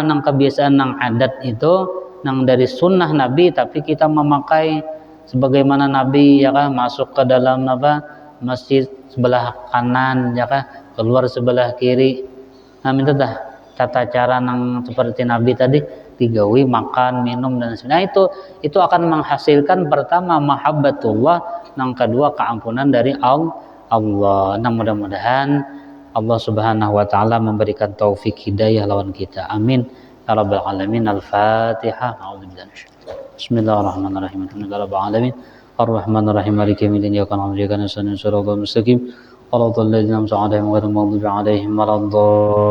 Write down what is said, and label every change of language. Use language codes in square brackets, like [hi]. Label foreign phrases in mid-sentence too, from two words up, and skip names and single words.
[bjn] nang kebiasaan nang adat itu nang dari sunnah Nabi tapi kita memakai sebagaimana Nabi ya kan masuk ke dalam masjid sebelah kanan ya kan keluar sebelah kiri minta dah tata cara nang seperti Nabi tadi digawi makan minum dan sebagainya itu akan menghasilkan pertama mahabbatullah yang kedua keampunan dari Allah. Nah mudah-mudahan Allah [ar] سبحانه وتعالى [bjn] memberikan taufik hidayah lawan kita. [ar] آمين يا رب العالمين. Al-Fatihah. بسم الله الرحمن الرحيم. الحمد لله رب العالمين. الرحمن الرحيم. مالك يوم الدين. إياك نعبد وإياك نستعين. الصراط المستقيم. صراط الذين أنعمت عليهم غير المغضوب عليهم ولا الضالين.